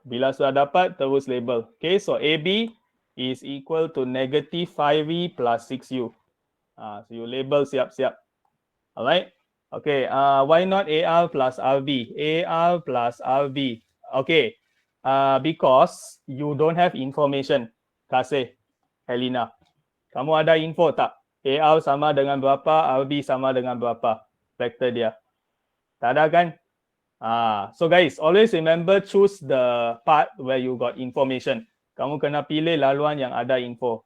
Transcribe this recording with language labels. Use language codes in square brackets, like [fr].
[ms] Bila sudah dapat, terus label. [en] Okay, so AB is equal to negative 5V plus 6U. So you label siap-siap. Alright. Okay, why not AR plus RB? AR plus RB. Okay, because you don't have information. [ms] Kasih, Helena. Kamu ada info tak? AR sama dengan berapa, RB sama dengan berapa? Vektor dia. Tak ada kan? [en] So guys, always remember choose the part where you got information. [ms] Kamu kena pilih laluan yang ada info.